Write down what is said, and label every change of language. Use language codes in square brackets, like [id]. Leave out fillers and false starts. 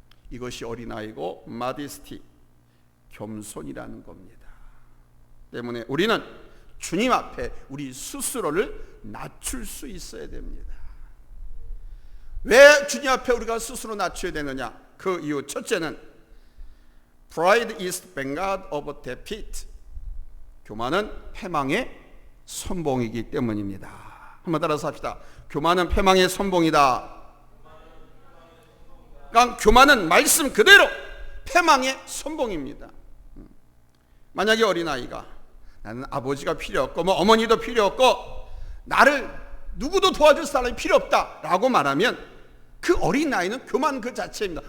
[ko] 이것이 어린아이고 마디스티, 겸손이라는 겁니다. 때문에 우리는 주님 앞에 우리 스스로를 낮출 수 있어야 됩니다. 왜 주님 앞에 우리가 스스로 낮춰야 되느냐? 그 이유 첫째는 [en] Pride is the vanguard of defeat. [ko] 교만은 패망의 선봉이기 때문입니다. 한번 따라서 합시다. 교만은 패망의 선봉이다. 그러니까 교만은 말씀 그대로 패망의 선봉입니다. 만약에 어린아이가 나는 아버지가 필요 없고 어머니도 필요 없고 나를 누구도 도와줄 사람이 필요 없다라고 말하면 그 어린아이는 교만 그 자체입니다.